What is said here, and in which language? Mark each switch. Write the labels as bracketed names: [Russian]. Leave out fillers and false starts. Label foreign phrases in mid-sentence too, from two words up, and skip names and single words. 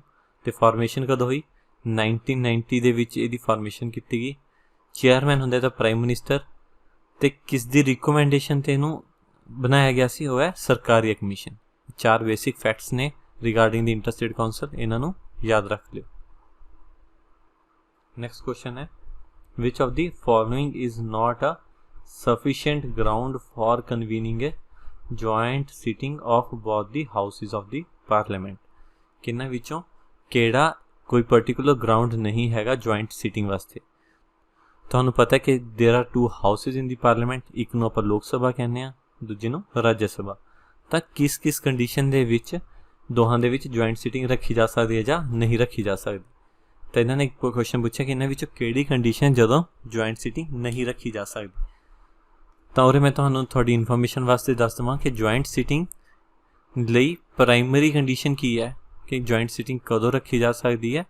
[Punjabi] ਤੇ ਫਾਰਮੇਸ਼ਨ ਕਦੋਂ ਹੋਈ? 1990 ਦੇ ਵਿੱਚ ਇਹਦੀ ਫਾਰਮੇਸ਼ਨ ਕੀਤੀ ਗਈ। ਚੇਅਰਮੈਨ ਹੁੰਦਾ ਤਾਂ [English] prime minister, [Punjabi] ਤੇ ਕਿਸ ਦੀ ਰਿਕਮੈਂਡੇਸ਼ਨ ਤੇ ਇਹਨੂੰ ਬਣਾਇਆ ਗਿਆ ਸੀ? ਉਹ ਹੈ ਸਰਕਾਰੀ ਕਮਿਸ਼ਨ। 4 [English] basic facts [Punjabi] ਨੇ [English] regarding the interstate council, [Punjabi] ਇਹਨਾਂ ਨੂੰ ਯਾਦ ਰੱਖ ਲਿਓ। [English] next question ਹੈ which of the following is not a sufficient ground for convening a joint sitting of both the houses of the parliament? [Punjabi] ਕਿੰਨਾਂ ਵਿੱਚੋਂ ਕਿਹੜਾ ਕੋਈ particular ground ਨਹੀਂ ਹੈਗਾ [English] joint sitting [Punjabi] ਵਾਸਤੇ? ਤੁਹਾਨੂੰ ਪਤਾ ਕਿ [English] there are 2 houses in the parliament, [Punjabi] ਇੱਕ ਨੂੰ ਆਪਾਂ ਲੋਕ ਸਭਾ ਕਹਿੰਦੇ ਆ, ਦੂਜੇ ਨੂੰ ਰਾਜ ਸਭਾ। ਤਾਂ ਕਿਸ ਕੰਡੀਸ਼ਨ ਦੇ ਵਿੱਚ ਦੋਹਾਂ ਦੇ ਵਿੱਚ [English] joint sitting [Punjabi] ਰੱਖੀ ਜਾ ਸਕਦੀ ਹੈ ਜਾਂ ਨਹੀਂ ਰੱਖੀ ਜਾ ਸਕਦੀ? ਤਾਂ ਇਹਨਾਂ ਨੇ ਇੱਕ ਕੁਐਸਚਨ ਪੁੱਛਿਆ ਕਿ ਇਹਨਾਂ ਵਿੱਚੋਂ ਕਿਹੜੀ ਕੰਡੀਸ਼ਨ ਜਦੋਂ [English] joint sitting [Punjabi] ਨਹੀਂ ਰੱਖੀ ਜਾ ਸਕਦੀ। ਤਾਂ ਉਰੇ ਮੈਂ ਤੁਹਾਨੂੰ ਤੁਹਾਡੀ ਇਨਫੋਰਮੇਸ਼ਨ ਵਾਸਤੇ ਦੱਸ ਦੇਵਾਂ ਕਿ [English] joint sitting [Punjabi] ਲਈ [English] primary condition [Punjabi] ਕੀ ਹੈ ਕਿ [English] joint sitting [Punjabi] ਕਦੋਂ ਰੱਖੀ ਜਾ ਸਕਦੀ ਹੈ?